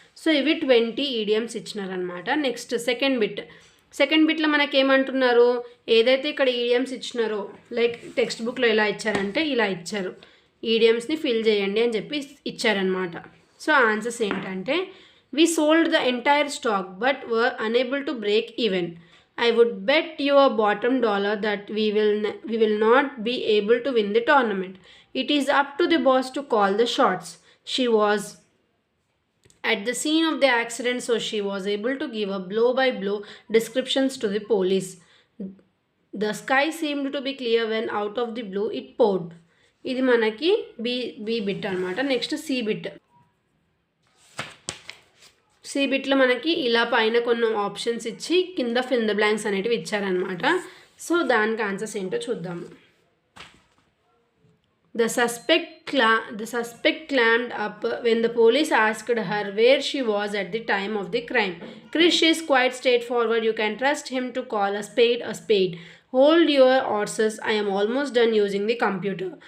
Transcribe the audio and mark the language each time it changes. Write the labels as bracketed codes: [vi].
[te] So ఇవి 20 idioms ఇచ్చినారనమాట. Next second బిట్లో మనకేమంటున్నారు? ఏదైతే ఇక్కడ ఈడియమ్స్ ఇచ్చినారో లైక్ టెక్స్ట్ బుక్లో ఎలా ఇచ్చారంటే ఇలా ఇచ్చారు, ఈడియమ్స్ని ఫిల్ చేయండి అని చెప్పి ఇచ్చారనమాట. సో ఆన్సర్స్ ఏంటంటే [en] We sold the entire stock but were unable to break even. I would bet your bottom dollar that we will not be able to win the tournament. It is up to the boss to call the shots. She was at the scene of the accident, so she was able to give a blow by blow descriptions to the police. The sky seemed to be clear when out of the blue it poured. [te] ఇది మనకి B bit అనమాట. Next C బిట్లో మనకి ఇలా పైన కొన్ని options ఇచ్చి కింద [en] fill the blanks [te] అనేటివి ఇచ్చారనమాట. సో దానికి ఆన్సర్స్ ఏంటో చూద్దాము. [en] The suspect climbed up when the police asked her where she was at the time of the crime. Krish is quite straightforward. You can trust him to call a spade a spade. Hold your horses. I am almost done using the computer.